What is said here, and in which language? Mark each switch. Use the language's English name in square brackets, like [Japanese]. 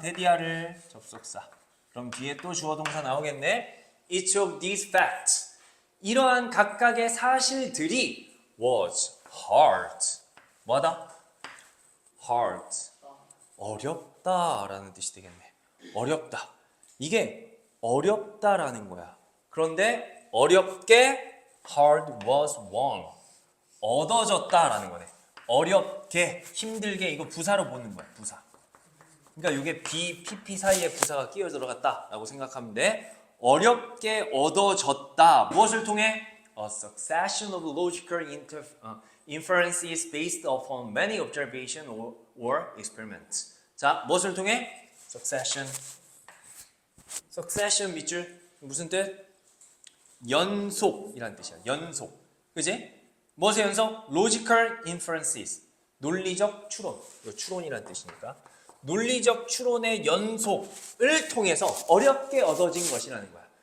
[Korean] 데디아를 접속사. 그럼 뒤에 또 주어 동사 나오겠네. [English] Each of these facts. [Korean] 이러한 각각의 사실들이 [English] was hard. [Korean] 뭐다? hard. 어렵다라는 뜻이 되겠네. 어렵다. 이게 어렵다라는 거야. 그런데 어렵게 [English] hard was won. [Korean] 얻어졌다라는 거네. 어렵게, 힘들게 이거 부사로 보는 거야. 부사. 그러니까 이게 B, PP 사이에 부사가 끼어 들어갔다라고 생각하면 돼. 어렵게 얻어졌다. 무엇을 통해? [English] A succession of logical inferences based upon many observations or experiments. [Korean] 자, 무엇을 통해? Succession. Succession 밑줄 무슨 뜻? 연속이란 뜻이야. 연속. 그지? 무엇의 연속? [English] Logical inferences. 논리적 추론. [Korean] 이거 추론이란 뜻이니까. 논리적 추론의 연속을 통해서 어렵게 얻어진 것이라는 거야.